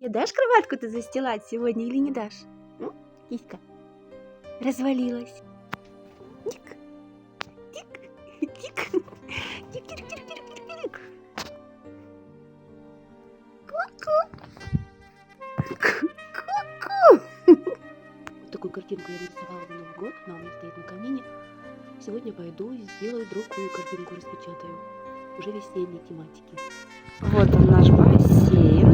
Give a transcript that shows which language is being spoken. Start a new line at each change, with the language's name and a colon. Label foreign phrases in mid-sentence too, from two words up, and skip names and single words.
Russian: Мне дашь кроватку-то застилать сегодня или не дашь? Киська. Развалилась. Тик. Тик. Тик. Тик-тик-тик-тик-тик-тик. Ку-ку. Ку-ку. Вот такую картинку я нарисовала на Новый год. Она у меня стоит на камине. Сегодня пойду и сделаю другую картинку, распечатаю. Уже весенней тематики. Вот он, наш бассейн.